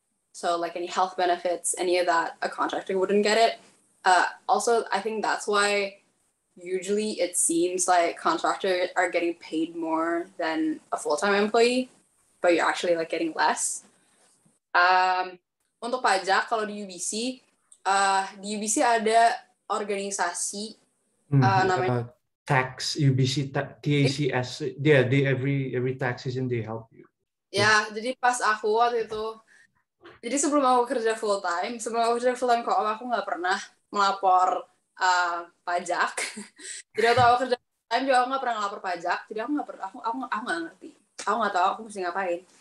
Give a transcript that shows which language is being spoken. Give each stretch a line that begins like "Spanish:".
English: So like any health benefits, any of that, a contractor wouldn't get it. Also, I think that's why usually it seems like contractors are getting paid more than a full-time employee, but you're actually like getting less.
Indonesian: Untuk pajak, kalau di UBC ada organisasi namanya
English: tax UBC TACS. Yeah, every tax season they help you.
Indonesian: Ya, jadi pas aku waktu itu, jadi sebelum aku kerja full time co-op, aku nggak pernah melapor pajak. Jadi waktu aku kerja full time juga aku nggak pernah ngelapor pajak. Jadi aku nggak ngerti. Aku nggak tahu aku mesti ngapain.